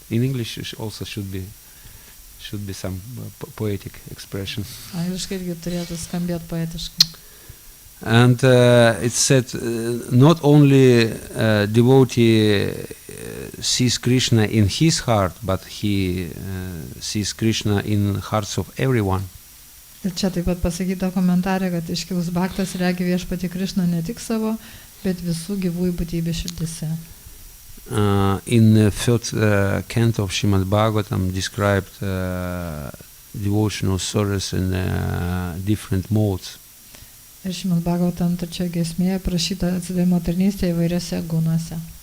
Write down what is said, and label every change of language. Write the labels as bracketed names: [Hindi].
[English] In English also should be some poetic expression. [Lithuanian] Angliškai irgi turėtų skambėti poetiškai. [English] And it said not only devotee sees Krishna in his heart, but he sees Krishna in hearts of everyone. [Lithuanian] Ir čia taip pat pasakyta komentarė, kad iškilus bhaktas regi viešpatį Krishną ne tik savo, bet visų gyvųjų būtybių širdise. [English] In the third canto of Srimad Bhagavatam described devotional service in different modes. [Lithuanian] Ir Srimad Bhagavatam trečioje giesmėje prašyta atsidavimo tarnystė įvairiose gunuose.